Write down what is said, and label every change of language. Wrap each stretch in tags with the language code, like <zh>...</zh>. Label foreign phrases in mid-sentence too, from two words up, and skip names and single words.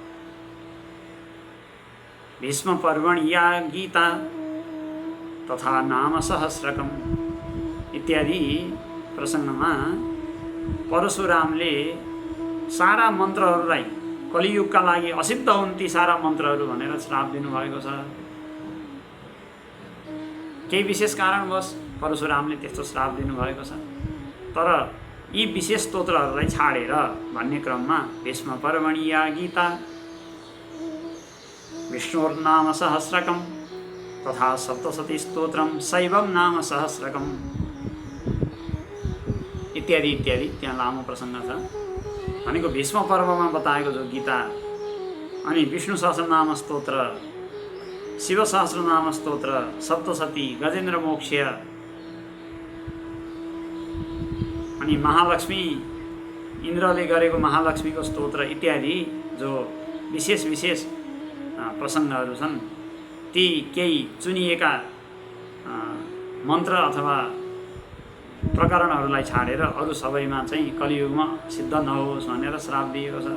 <sa>भीष्म पर्वण या गीता तथा नाम सहस्रकम</sa> <ne>इत्यादि प्रसङ्गमा परशुरामले सारा मन्त्रहरूलाई कलियुगका लागि असिद्ध हुन् ती सारा मन्त्रहरू भनेर श्राप दिनुभएको छ। केही विशेष कारणवश परशुरामले त्यस्तो श्राप दिनुभएको छ। तर यी विशेष स्तोत्रहरूलाई छाडेर भन्ने क्रममा</ne> <sa>भीष्म पर्वणि या गीता विष्णुर्नाम सहस्रकम तथा सप्तशती स्तोत्रम शैवम नाम सहस्रकम</sa> <ne>इत्यादि इत्यादि त्यहाँ लामो प्रसङ्ग छ। भनेको भीष्म पर्वमा बताएको जो गीता, अनि विष्णु सहस्रनाम स्तोत्र, शिव सहस्रनाम स्तोत्र, सप्तशती, गजेन्द्र मोक्ष, अनि महालक्ष्मी इन्द्रले गरेको महालक्ष्मीको स्तोत्र इत्यादि जो विशेष विशेष प्रसङ्गहरू छन्, ती केही चुनिएका मन्त्र अथवा प्रकरणहरूलाई छाडेर अरू सबैमा चाहिँ कलियुगमा सिद्ध नहोस् भनेर श्राप दिएको छ।</ne>